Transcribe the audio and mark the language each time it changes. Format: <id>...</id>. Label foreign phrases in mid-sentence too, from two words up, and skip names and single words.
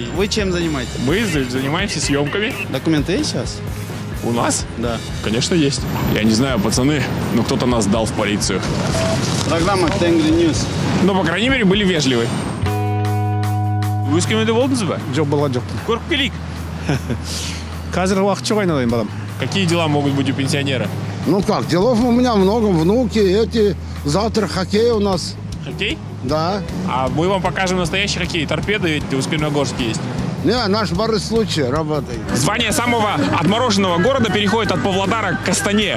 <ru>Вы чем занимаетесь? Мы занимаемся съемками. Документы есть сейчас? У нас? Да. Конечно, есть. Я не знаю, пацаны, но кто-то нас сдал в полицию. Программа Тенгри Ньюс. Но, по крайней мере, были вежливы. Вы с кем-то волнуетесь?</ru> <kk>Жоқ была жоқ. Корпелик. Қазір уақыт жоқ айналайын, балам.</kk> <ru>Какие дела могут быть у пенсионера? Ну как, делов у меня много, внуки, эти. Завтра хоккей у нас. Хоккей? Да. А мы вам покажем настоящий хоккей. Торпеды ведь в Усть-Каменогорске есть. Не, наш барый случай работает. Звание самого отмороженного города переходит от Павлодара к Астане.</ru>